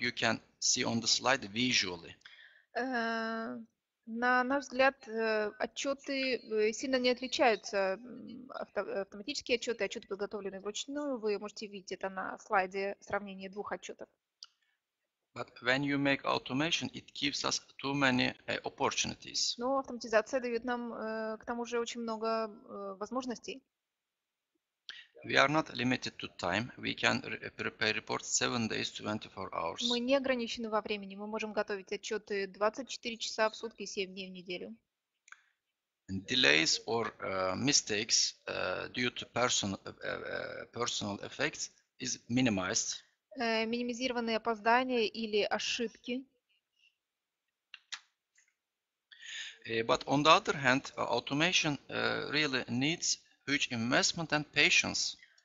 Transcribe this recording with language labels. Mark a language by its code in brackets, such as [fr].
[en] You can see on the slide visually. [ru] На наш взгляд, отчеты сильно не отличаются. Автоматические отчеты, отчеты, подготовленные вручную. Вы можете видеть это на слайде сравнение двух отчетов. [en] But when you make automation, it gives us too many opportunities. [ru] Но автоматизация дает нам, к тому же, очень много возможностей. [en] We are not limited to time. We can prepare reports 7 days, 24 hours. [ru] Мы не ограничены во времени. Мы можем готовить отчеты 24 часа в сутки, 7 дней в неделю. [en] And delays or mistakes due to personal effects is minimized. [ru] Минимизированные опоздания или ошибки. [en] But on the other hand, automation really needs huge investment and patience.